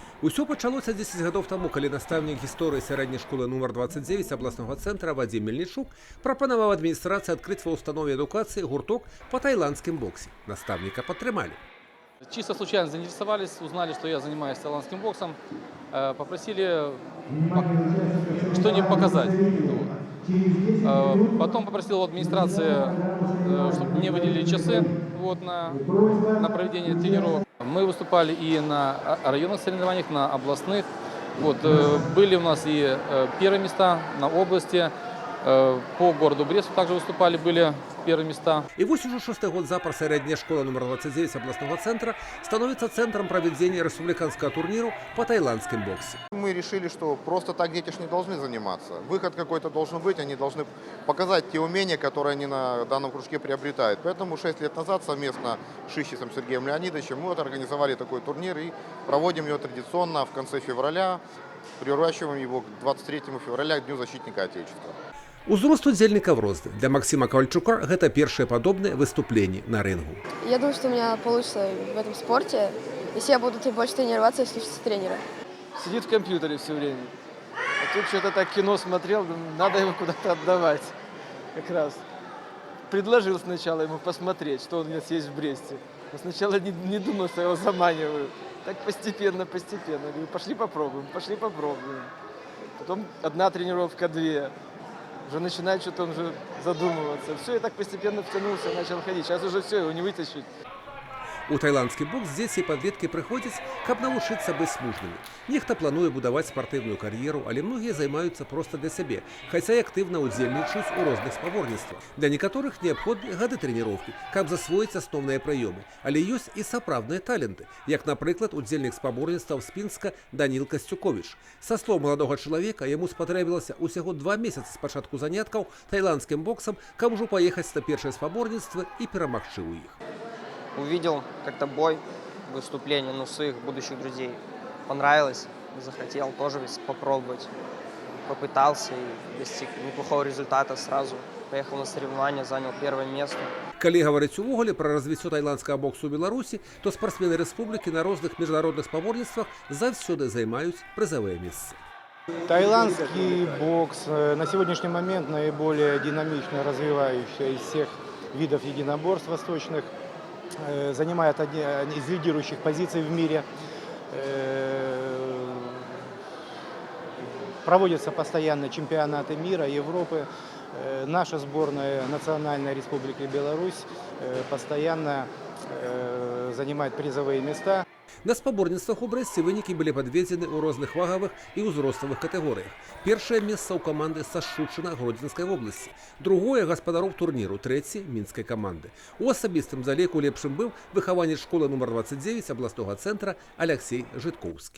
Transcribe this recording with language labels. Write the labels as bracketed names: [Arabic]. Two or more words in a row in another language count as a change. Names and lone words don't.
[Belarusian] Усё пачалося 10 гадоў таму, калі настаўнік гісторыі сярэдняй школы нумар 29 абласнога цэнтра Вадзім Мельнічук прапанаваў адміністрацыі адкрыць ва ўстанове адукацыі гурток па тайландскім боксе. Настаўніка падтрымалі. [Russian] Чисто случайно заинтересовались, узнали, что я занимаюсь таиландским боксом, попросили что-нибудь показать. Потом попросил у администрации, чтобы мне выделили часы на проведение тренировок. Мы выступали и на районных соревнованиях, на областных. Были у нас и первые места на области. По городу Бресту также выступали, были первые места. [Belarusian] І вось ужо 6-й год запар сярэдняя школа номер 29 [Russian] областного центра становится центром проведения республиканского турнира по тайландским боксе. Мы решили, что просто так дети ж не должны заниматься. Выход какой-то должен быть, они должны показать те умения, которые они на данном кружке приобретают. Поэтому 6 лет назад совместно с Шищицем Сергеем Леонидовичем мы организовали такой турнир и проводим его традиционно в конце февраля, приурачиваем его к 23 февраля, к Дню защитника Отечества. [Belarusian] Узрост удзельнікаў розны. Для Максима Ковальчука гэта першае падобнае выступленне на рынгу. [Russian] Я думаю, что у меня получится в этом спорте, если я буду больше тренироваться и слушаться тренера. Сидит в компьютере все время. А тут что-то так кино смотрел, надо его куда-то отдавать. Как раз. Предложил сначала ему посмотреть, что у нас есть в Бресте. Но сначала не думал, что я его заманиваю. Так постепенно. Говорю, пошли попробуем. Потом одна тренировка, две. Уже начинает что-то он же задумываться. Все, и так постепенно втянулся, начал ходить. Сейчас уже все, его не вытащить. [Belarusian] У тайландскі бокс дзеці і падлеткі прыходзяць, каб навучыцца быць мужнымі. Нехта плануе будаваць спартыўную кар'еру, але многія займаюцца проста для сябе, хаця і актыўна ўдзельнічаюць у розных спаборніцтвах. Для некаторых неабходны гады трэніроўкі, каб засвоіць асноўныя прыёмы. Але ёсць і сапраўдныя таленты, як, напрыклад, удзельнік спаборніцтваў з Пінска Даніл Касцюковіч. Са слоў маладога чалавека, яму спатрэбілася ўсяго 2 месяцы з пачатку заняткаў тайландскім боксам, каб ужо паехаць на першае спаборніцтва і перамагчы ў іх. [Russian] Увидел как-то бой, выступление своих будущих друзей. Понравилось, захотел тоже попробовать. Попытался и достиг неплохого результата сразу. Поехал на соревнования, занял первое место. [Belarusian] Калі гаварыць увогуле пра развіццё тайландскага боксу ў Беларусі, то спартсмены рэспублікі на розных міжнародных спаборніцтвах заўсёды займаюць прызавыя месцы. [Russian] Тайландский бокс на сегодняшний момент наиболее динамично развивающийся из всех видов единоборств восточных. Занимает одни из лидирующих позиций в мире. Проводятся постоянно чемпионаты мира, Европы. Наша сборная Национальной Республики Беларусь постоянно занимает призовые места. [Belarusian] На спаборніцтвах у Брэсце вынікі былі падведзены ў розных вагавых і ўзроставых катэгорыях. Першае месца ў каманды са Шчучына Гродзенскай вобласці, другое гаспадароў турніру, трэцяе мінскай каманды. У асабістым заліку лепшым быў выхаванец школы нумар 29 абласнога цэнтра Аляксей Жыткоўскі.